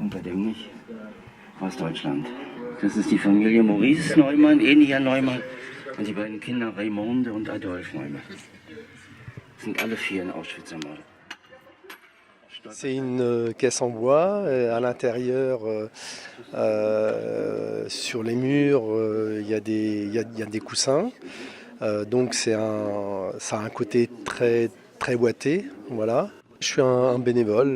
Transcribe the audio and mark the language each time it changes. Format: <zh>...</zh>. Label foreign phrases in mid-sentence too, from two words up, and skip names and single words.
<de>ursprünglich aus Deutschland. Das ist die Familie Maurice Neumann, ähnlicher Neumann, und die beiden Kinder Raymonde und Adolphe Neumann. Sind alle 4 in Auschwitz ermordet.</de> <fr>C'est une caisse en bois. À l'intérieur, sur les murs, il y a des coussins. Donc ça a un côté très, très ouaté. Voilà. Je suis un bénévole.</fr>